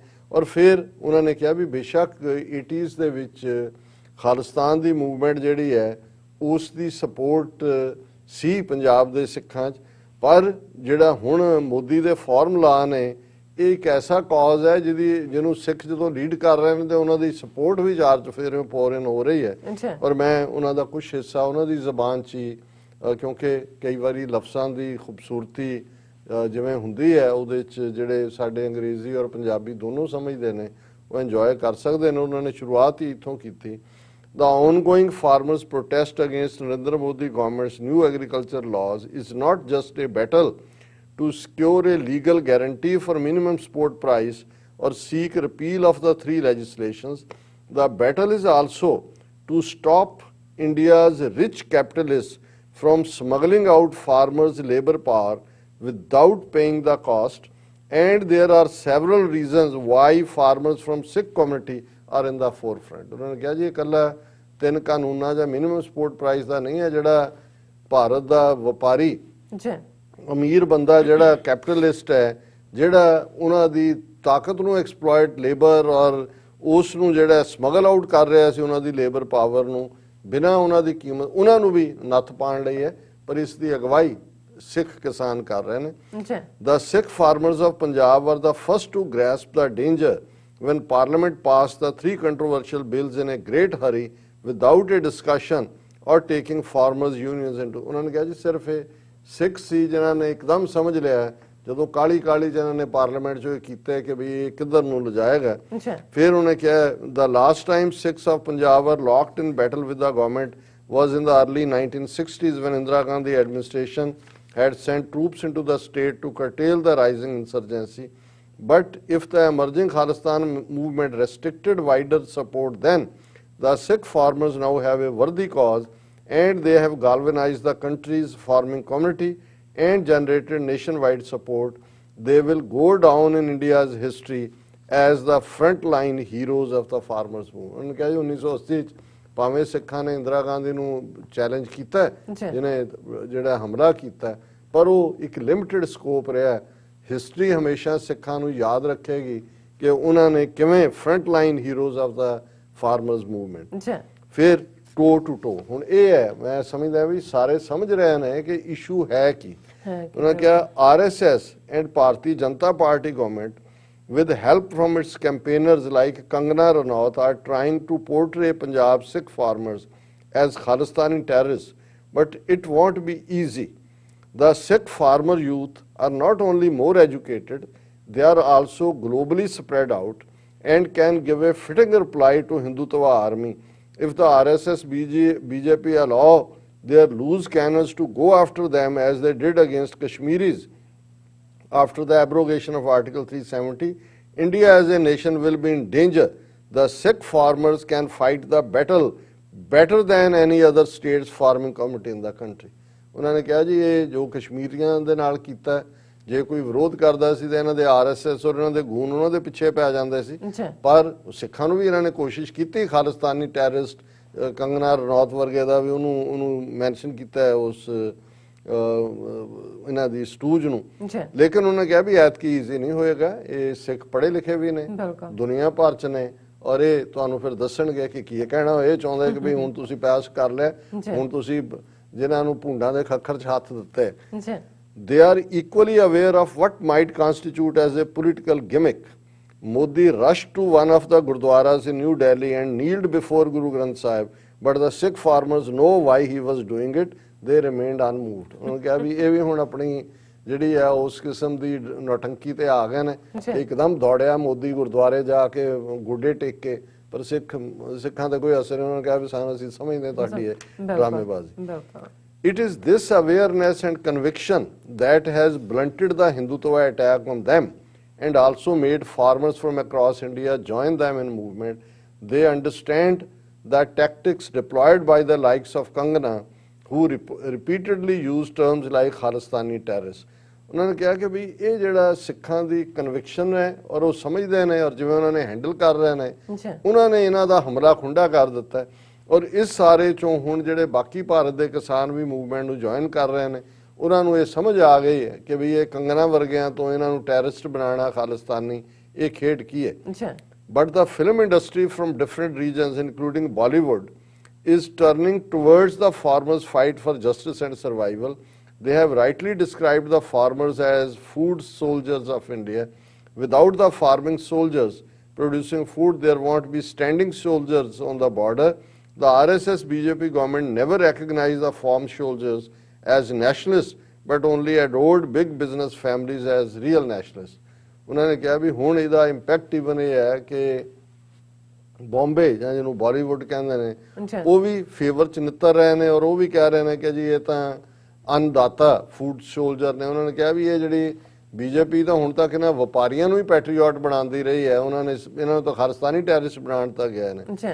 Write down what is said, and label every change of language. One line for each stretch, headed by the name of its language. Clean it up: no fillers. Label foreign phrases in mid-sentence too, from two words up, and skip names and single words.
Punjabi: ਔਰ ਫਿਰ ਉਹਨਾਂ ਨੇ ਕਿਹਾ ਵੀ ਬੇਸ਼ੱਕ 80s ਦੇ ਵਿੱਚ ਖਾਲਿਸਤਾਨ ਦੀ ਮੂਵਮੈਂਟ ਜਿਹੜੀ ਹੈ ਉਸ ਦੀ ਸਪੋਰਟ ਸੀ ਪੰਜਾਬ ਦੇ ਸਿੱਖਾਂ 'ਚ, ਪਰ ਜਿਹੜਾ ਹੁਣ ਮੋਦੀ ਦੇ ਫਾਰਮੂਲਾ ਨੇ ਇਹ ਇੱਕ ਐਸਾ ਕਾਜ਼ ਹੈ ਜਿਹਨੂੰ ਸਿੱਖ ਜਦੋਂ ਲੀਡ ਕਰ ਰਹੇ ਨੇ ਤੇ ਉਹਨਾਂ ਦੀ ਸਪੋਰਟ ਵੀ ਚਾਰ ਚੁਫੇਰਿਓਂ ਫੋਰਨ ਹੋ ਰਹੀ ਹੈ। ਔਰ ਮੈਂ ਉਹਨਾਂ ਦਾ ਕੁਝ ਹਿੱਸਾ ਉਹਨਾਂ ਦੀ ਜ਼ਬਾਨ 'ਚ ਹੀ, ਕਿਉਂਕਿ ਕਈ ਵਾਰੀ ਲਫ਼ਜ਼ਾਂ ਦੀ ਖੂਬਸੂਰਤੀ ਜਿਵੇਂ ਹੁੰਦੀ ਹੈ ਉਹਦੇ 'ਚ ਜਿਹੜੇ ਸਾਡੇ ਅੰਗਰੇਜ਼ੀ ਔਰ ਪੰਜਾਬੀ ਦੋਨੋਂ ਸਮਝਦੇ ਨੇ ਉਹ ਇੰਜੋਏ ਕਰ ਸਕਦੇ ਨੇ। ਉਹਨਾਂ ਨੇ ਸ਼ੁਰੂਆਤ ਹੀ ਇੱਥੋਂ ਕੀਤੀ।
English: The ongoing farmers' protest against Narendra Modi government's new agriculture laws is not just a battle to secure a legal guarantee for minimum support price or seek repeal of the 3 legislations. The battle is also to stop India's rich capitalists from smuggling out farmers' labor power without paying the cost. And there are several reasons why farmers from Sikh community are in the forefront.
Punjabi: ਉਹਨਾਂ ਨੇ ਕਿਹਾ ਜੀ ਇਕੱਲਾ 3 ਕਾਨੂੰਨਾਂ ਜਾਂ
English: minimum support price
Punjabi: ਦਾ ਨਹੀਂ ਹੈ, ਜਿਹੜਾ ਭਾਰਤ ਦਾ ਵਪਾਰੀ ਅਮੀਰ ਬੰਦਾ ਜਿਹੜਾ ਕੈਪੀਟਲਿਸਟ ਹੈ, ਜਿਹੜਾ ਉਹਨਾਂ ਦੀ ਤਾਕਤ ਨੂੰ
English: exploit labour
Punjabi: ਔਰ ਉਸ ਨੂੰ ਜਿਹੜਾ
English: smuggle out
Punjabi: ਕਰ ਰਿਹਾ ਸੀ ਉਹਨਾਂ ਦੀ
English: labour power
Punjabi: ਨੂੰ ਬਿਨਾਂ ਉਹਨਾਂ ਦੀ ਕੀਮਤ, ਉਹਨਾਂ ਨੂੰ ਵੀ ਨੱਥ ਪਾਉਣ ਲਈ ਹੈ। ਪਰ ਇਸ ਦੀ ਅਗਵਾਈ ਸਿੱਖ ਕਿਸਾਨ ਕਰ ਰਹੇ ਨੇ।
English: The Sikh farmers of Punjab were the first to grasp the danger when Parliament passed the 3 controversial bills in a great hurry without a discussion or taking farmers unions into।
Punjabi: ਉਹਨਾਂ ਨੇ ਕਿਹਾ ਜੀ ਸਿਰਫ ਇਹ ਸਿੱਖ ਸੀ ਜਿਨ੍ਹਾਂ ਨੇ ਇੱਕਦਮ ਸਮਝ ਲਿਆ ਜਦੋਂ ਕਾਲੀ ਜਿਹਨਾਂ ਨੇ ਪਾਰਲੀਮੈਂਟ 'ਚੋਂ ਇਹ ਕੀਤਾ ਕਿ ਵੀ ਇਹ ਕਿੱਧਰ ਨੂੰ ਲਿਜਾਏਗਾ। ਫਿਰ ਉਹਨੇ ਕਿਹਾ
English: the last time Sikhs of Punjab were locked in battle with the government was in the early 1960s when Indira Gandhi administration had sent troops into the state to curtail the rising insurgency. But if the emerging Khalistan movement restricted wider support then, the Sikh farmers now have a worthy cause and they have galvanized the country's farming community and generated nationwide support. They will go down in India's history as the frontline heroes of the farmers movement.
Punjabi: ਉਹਨੇ ਕਿਹਾ ਜੀ 1980 ਚ ਭਾਵੇਂ ਸਿੱਖਾਂ ਨੇ ਇੰਦਰਾ ਗਾਂਧੀ ਨੂੰ ਚੈਲੰਜ ਕੀਤਾ ਹੈ, ਜਿਹਨੇ ਜਿਹੜਾ ਹਮਲਾ ਕੀਤਾ ਹੈ, ਪਰ ਉਹ ਇੱਕ
English: limited scope
Punjabi: ਰਿਹਾ। ਹਿਸਟਰੀ ਹਮੇਸ਼ਾ ਸਿੱਖਾਂ ਨੂੰ ਯਾਦ ਰੱਖੇਗੀ ਕਿ ਉਹਨਾਂ ਨੇ ਕਿਵੇਂ
English: front line heroes of the farmers movement.
Punjabi: ਫਿਰ
English: toe to toe,
Punjabi: ਹੁਣ ਇਹ ਹੈ, ਮੈਂ ਸਮਝਦਾ ਵੀ ਸਾਰੇ ਸਮਝ ਰਹੇ ਨੇ ਕਿ ਇਸ਼ੂ ਹੈ ਕੀ। ਉਹਨਾਂ ਕਿਹਾ
English: RSS and Bharatiya Janata Party government with help from its campaigners like Kangana Ranaut are trying to portray Punjab Sikh farmers as Khalistani terrorists, but it won't be easy. The Sikh farmer youth are not only more educated, they are also globally spread out and can give a fitting reply to Hindutva army if the RSS BJP allow their loose cannons to go after them as they did against Kashmiris. After the abrogation of Article 370, India as a nation will be in danger. The Sikh farmers can fight the battle better than any other state's farming community in the country.
Punjabi: ਉਹਨਾਂ ਨੇ ਕਿਹਾ ਜੀ ਇਹ ਜੋ ਕਸ਼ਮੀਰੀਆਂ ਦੇ ਨਾਲ ਕੀਤਾ, ਜੇ ਕੋਈ ਵਿਰੋਧ ਕਰਦਾ ਸੀ ਤਾਂ ਇਹਨਾਂ ਦੇ ਆਰਐਸਐਸ ਔਰ ਇਹਨਾਂ ਦੇ ਗੂਨ ਉਹਨਾਂ ਦੇ ਪਿੱਛੇ ਪੈ ਜਾਂਦੇ ਸੀ, ਪਰ ਸਿੱਖਾਂ ਨੂੰ ਵੀ ਇਹਨਾਂ ਨੇ ਕੋਸ਼ਿਸ਼ ਕੀਤੀ ਖਾਲਿਸਤਾਨੀ ਟੈਰਰਿਸਟ। ਕੰਗਨਾ ਰਣੌਤ ਵਰਗੇ ਦਾ ਵੀ ਉਹਨੂੰ ਮੈਂਸ਼ਨ ਕੀਤਾ ਹੈ ਉਸ ਇਹਨਾਂ ਦੀ ਸਟੂਜ ਨੂੰ। ਲੇਕਿਨ ਉਹਨੇ ਕਿਹਾ ਵੀ ਐਤਕੀ ਈਜ਼ੀ ਨਹੀਂ ਹੋਏਗਾ, ਇਹ ਸਿੱਖ ਪੜ੍ਹੇ ਲਿਖੇ ਵੀ ਨੇ, ਦੁਨੀਆ ਭਰ ਚ ਨੇ, ਔਰ ਇਹ ਤੁਹਾਨੂੰ ਫਿਰ ਦੱਸਣਗੇ ਕਿ ਕੀ ਕਹਿਣਾ। ਇਹ ਚਾਹੁੰਦੇ ਕਿ ਵੀ ਹੁਣ ਤੁਸੀਂ ਪਾਸ ਕਰ ਲਿਆ, ਹੁਣ ਤੁਸੀਂ ਜਿਨ੍ਹਾਂ ਨੂੰ ਭੁੰਡਾਂ ਦੇ ਖੱਖਰ ਚ ਹੱਥ ਦਿੱਤੇ,
English: they are equally aware of what might constitute as a political gimmick. Modi rushed to one of the gurdwaras in New Delhi and kneeled before Guru Granth Sahib, but the Sikh farmers know why he was doing it. They remained unmoved.
Punjabi: ਉਹਨੇ ਕਿਹਾ ਵੀ ਇਹ ਵੀ ਹੁਣ ਆਪਣੀ ਜਿਹੜੀ ਹੈ ਉਸ ਕਿਸਮ ਦੀ ਨੌਟੰਕੀ ਤੇ ਆ ਗਏ ਨੇ, ਇੱਕਦਮ ਦੌੜਿਆ ਮੋਦੀ ਗੁਰਦੁਆਰੇ ਜਾ ਕੇ ਗੋਡੇ ਟੇਕ ਕੇ, ਪਰ ਸਿੱਖਾਂ ਤੇ ਕੋਈ ਅਸਰ ਨਹੀਂ। ਉਹਨਾਂ ਨੇ ਕਿਹਾ ਵੀ ਸਾਨੂੰ ਅਸੀਂ ਸਮਝਦੇ ਤੁਹਾਡੀ ਇਹ ਡਰਾਮੇਬਾਜ਼ੀ।
English: It is this awareness and conviction that has blunted the Hindutva attack on them and also made farmers from across India join them in movement. They understand the tactics deployed by the likes of Kangana, who repeatedly use terms like Khalistani terrorists.
Punjabi: ਉਹਨਾਂ ਨੇ ਕਿਹਾ ਕਿ ਵੀ ਇਹ ਜਿਹੜਾ ਸਿੱਖਾਂ ਦੀ ਕਨਵਿਕਸ਼ਨ ਹੈ ਔਰ ਉਹ ਸਮਝਦੇ ਨੇ, ਔਰ ਜਿਵੇਂ ਉਹਨਾਂ ਨੇ ਹੈਂਡਲ ਕਰ ਰਹੇ ਨੇ, ਉਹਨਾਂ ਨੇ ਇਹਨਾਂ ਦਾ ਹਮਲਾ ਖੁੰਡਾ ਕਰ ਦਿੱਤਾ। ਔਰ ਇਸ ਸਾਰੇ ਚੋਂ ਹੁਣ ਜਿਹੜੇ ਬਾਕੀ ਭਾਰਤ ਦੇ ਕਿਸਾਨ ਵੀ ਮੂਵਮੈਂਟ ਨੂੰ ਜੁਆਇਨ ਕਰ ਰਹੇ ਨੇ, ਉਹਨਾਂ ਨੂੰ ਇਹ ਸਮਝ ਆ ਗਈ ਹੈ ਕਿ ਵੀ ਇਹ ਕੰਗਨਾ ਵਰਗਿਆਂ ਤੋਂ ਇਹਨਾਂ ਨੂੰ ਟੈਰਰਿਸਟ ਬਣਾਉਣਾ ਖਾਲਿਸਤਾਨੀ, ਇਹ ਖੇਡ ਕੀ ਹੈ।
English: ਬਟ the film industry from different regions including Bollywood is turning towards the farmers' fight for justice and survival. They have rightly described the farmers as food soldiers of India. Without the farming soldiers producing food, there won't be standing soldiers on the border. The RSS BJP government never recognized the farm soldiers as nationalists, but only adored big business families as real nationalists.
Punjabi: ਉਹਨਾਂ ਨੇ ਕਿਹਾ ਵੀ ਹੁਣ ਇਹਦਾ
English: impact even
Punjabi: ਇਹ ਹੈ ਕਿ ਬੰਬੇ ਜਾਂ ਜਿਹਨੂੰ ਬਾਲੀਵੁੱਡ ਕਹਿੰਦੇ ਨੇ, ਉਹ ਵੀ ਫੇਵਰ ਚ ਨਿੱਤਰ ਰਹੇ ਨੇ, ਔਰ ਉਹ ਵੀ ਕਹਿ ਰਹੇ ਨੇ ਕਿ ਜੀ ਇਹ ਤਾਂ ਅੰਨਦਾਤਾ
English: food soldier
Punjabi: ਨੇ। ਉਹਨਾਂ ਨੇ ਕਿਹਾ ਵੀ ਇਹ ਜਿਹੜੀ ਬੀਜੇਪੀ ਤਾਂ ਹੁਣ ਤੱਕ ਇਹਨਾਂ ਵਪਾਰੀਆਂ ਨੂੰ ਹੀ ਪੈਟਰੀਓਟ ਬਣਾਉਂਦੀ ਰਹੀ ਹੈ, ਉਹਨਾਂ ਨੇ ਇਹਨਾਂ ਨੂੰ ਤਾਂ ਖਾਲਿਸਤਾਨੀ ਟੈਰਰਿਸਟ ਬਣਾਉਣ ਤੱਕ ਗਏ ਨੇ।